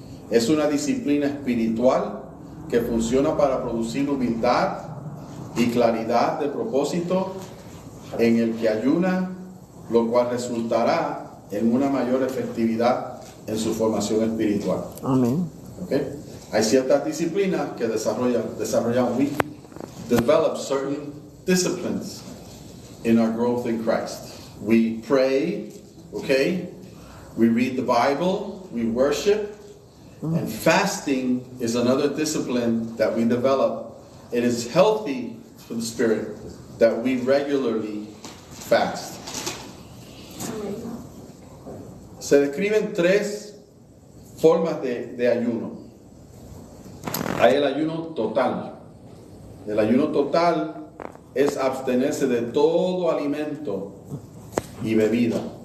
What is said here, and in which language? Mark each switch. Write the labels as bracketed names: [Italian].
[Spanish] Es una disciplina espiritual que funciona para producir humildad, y claridad de propósito en el que ayuna, lo cual resultará en una mayor efectividad en su formación espiritual. Amén. ¿Okay? Hay ciertas disciplinas que desarrollamos. [English] We develop certain disciplines in our growth in Christ. We pray, okay? We read the Bible, we worship, and fasting is another discipline that we develop. It is healthy for the spirit that we regularly fast. [Spanish] Se describen tres formas de ayuno. Hay el ayuno total. El ayuno total es abstenerse de todo alimento y bebida.